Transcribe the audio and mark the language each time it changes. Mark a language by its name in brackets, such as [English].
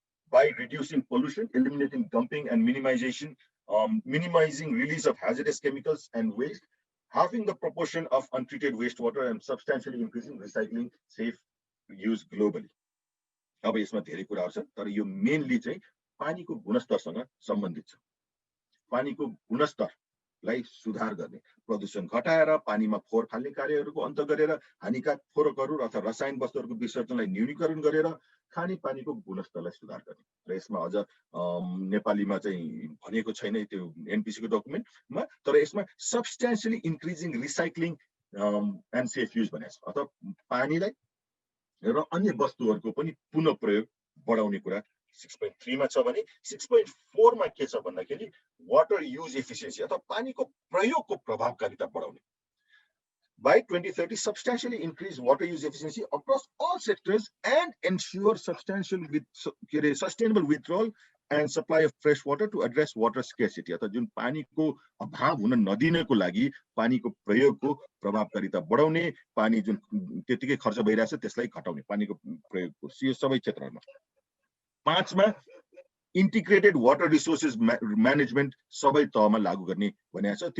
[English] by reducing pollution, eliminating dumping and minimizing release of hazardous chemicals and waste, halving the proportion of untreated wastewater, and substantially increasing recycling safe use globally. [Nepali] अब यसमा धेरै कुराहरू छ, तर यो mainly चाहिँ पानीको गुणस्तरसँग सम्बन्धित छ। पानीको गुणस्तरलाई सुधार गर्ने, प्रदूषण घटाएर पानीमा फोहोर फाल्ने कार्यहरूको अन्त गरेर, हानिकारक फोहोरहरू अथवा रसायन वस्तुहरूको विसर्जनलाई न्यूनीकरण गरेर खाने पानीको गुणस्तरलाई सुधार गर्ने। र यसमा अझ नेपालीमा चाहिँ भनेको छैन त्यो एनपिसी को डकुमेन्टमा, तर यसमा [English] substantially increasing recycling and safe use [Nepali] भनेको छ। अथवा पानीलाई र अन्य वस्तुहरूको पनि पुनः प्रयोग बढाउने कुरा 6.3 मा छ भने 6.4 मा के छ भन्दाखेरि [English] water use efficiency [Nepali] अथवा पानीको प्रयोगको प्रभावकारिता बढाउने। [English] By 2030, substantially increase water use efficiency across all sectors and ensure sustainable withdrawal and supply of fresh water to address water scarcity. [Nepali] अथवा जुन पानीको अभाव हुन नदिनको लागि पानीको प्रयोगको प्रभावकारिता बढाउने, पानी जुन त्यतिकै खर्च भइरहेछ त्यसलाई घटाउने, पानीको प्रयोगको यो सबै क्षेत्रहरूमा। 5 मा integrated water resources management सबै तहमा लागू गर्ने भनेको छ।